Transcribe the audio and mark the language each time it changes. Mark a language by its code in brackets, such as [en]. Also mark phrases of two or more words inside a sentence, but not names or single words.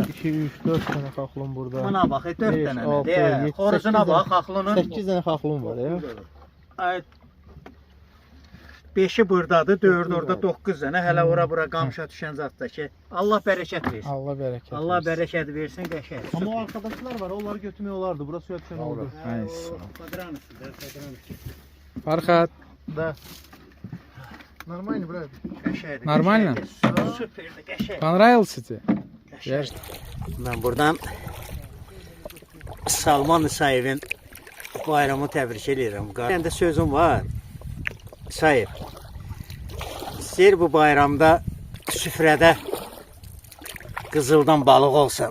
[az] 1, 2, 3, 4 tane xaxlon burada. Buna bax 4 Beş, dənə. altı, Deyə yeddi, xoruzuna səkkiz bax xaxlonun. 8 tane xaxlon var ya. Ay 5-i burdadır, 4 orada 9 dənə. Hələ ora-bura qamışa düşən zətdə ki, Allah bərəkət versin. Allah bərəkət. Allah bərəkət versin qəşəng. [tr] Ama o arkadaşlar var, onları götürmüyor olardı. Burası suya düşen oldu. [az] Farxat. [ru] Да. Нормально, брат. [az] Qəşəngdir. [ru] Нормально? [az] Süperdir, qəşəng. [ru] Понравился тебе? [az] Ver. Ben buradan Salman İsayev'in bayramı təbrik edirəm. Məndə sözüm var. İsayev. İstəyir bu bayramda süfrədə qızıldan balıq olsun.